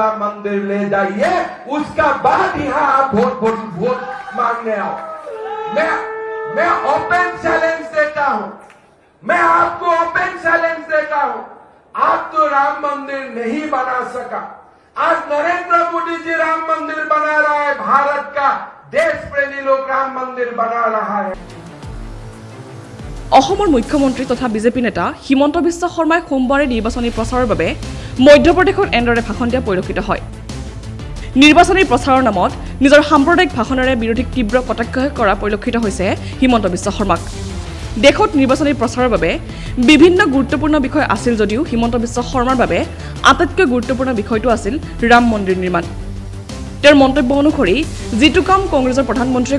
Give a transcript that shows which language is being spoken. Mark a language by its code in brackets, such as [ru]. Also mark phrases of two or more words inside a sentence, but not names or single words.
[hi] मंदिर ले जाइए उसका बाद यहां आप वोट मांगने आओ मैं [en] open challenge [hi] देता हूं मैं आपको [en] open challenge [hi] देता हूं आप तो राम मंदिर नहीं बना सका आज नरेंद्र मोदी जी राम मंदिर बना रहा है भारत का देश प्रेमी लोग राम मंदिर बना रहा है [as] অসমৰ মুখ্যমন্ত্ৰী তথা বিজেপি নেতা হিমন্ত বিশ্ব শৰ্মাই সোমবাৰে নিৰ্বাচনী প্ৰচাৰৰ বাবে মধ্যপ্ৰদেশত এনেদৰে ভাষণ দিয়া পৰিলক্ষিত হয় নিৰ্বাচনী প্ৰচাৰৰ নামত নিজৰ সাম্প্ৰদায়িক ভাষণেৰে বিৰোধীক তীব্ৰ কটাক্ষ কৰা পৰিলক্ষিত হৈছে হিমন্ত বিশ্ব শৰ্মাক দেশত নিৰ্বাচনী প্ৰচাৰৰ বাবে বিভিন্ন গুৰুত্বপূৰ্ণ বিষয় আছিল যদিও হিমন্ত বিশ্ব শৰ্মাৰ বাবে আটাইতকৈ গুৰুত্বপূৰ্ণ বিষয়টো আছিল ৰাম মন্দিৰ নিৰ্মাণ তেওঁৰ মন্তব্য অনুসৰি যিটো কাম কংগ্ৰেছৰ প্ৰধানমন্ত্ৰীয়ে